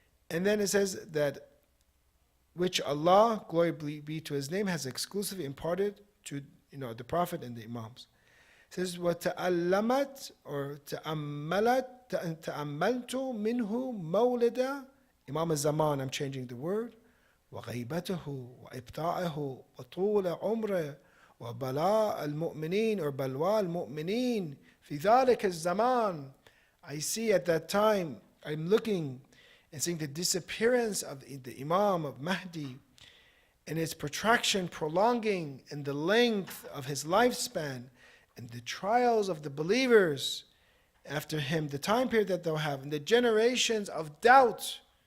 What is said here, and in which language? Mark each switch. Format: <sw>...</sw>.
<en>And then it says that which Allah, glory be to His name, has exclusively imparted to the Prophet and the Imams. It says,</en> <ar>وَتَأَلَّمَتْ or تَأَمَّلَتْ تَأَمَّلْتُ مِنْهُ مَوْلِدًا</ar> <en>Imam al-Zaman, I'm changing the word.</en> <ar>وغيبته وإبطاءه وطول عمره وبلاء المؤمنين or بلوى المؤمنين في ذلك الزمان.</ar> <en>I see at that time, I'm looking and seeing the disappearance of the Imam of Mahdi and its protraction, prolonging, and the length of his lifespan, and the trials of the believers after him, the time period that they'll have, and the generations of doubt</en>